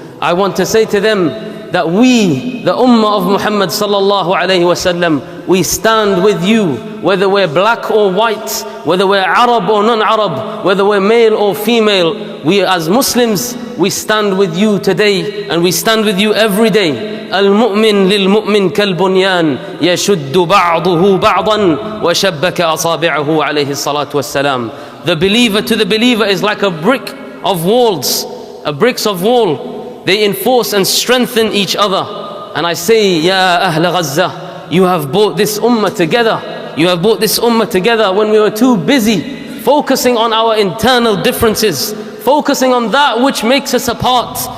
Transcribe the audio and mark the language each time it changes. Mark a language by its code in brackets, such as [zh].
[en] I want to say to them that we, the Ummah of Muhammad sallallahu alayhi wasallam, we stand with you, whether we're black or white, whether we're Arab or non-Arab, whether we're male or female. We as Muslims, we stand with you today, and we stand with you every day. [ar] المؤمن للمؤمن كالبنيان يشد بعضه بعضا وشبك أصابعه عليه الصلاة والسلام. [en] The believer to the believer is like a brick of walls, bricks of wall. They enforce and strengthen each other. And I say, Ya Ahl Gaza, you have brought this ummah together. You have brought this ummah together when we were too busy focusing on our internal differences, focusing on that which makes us apart.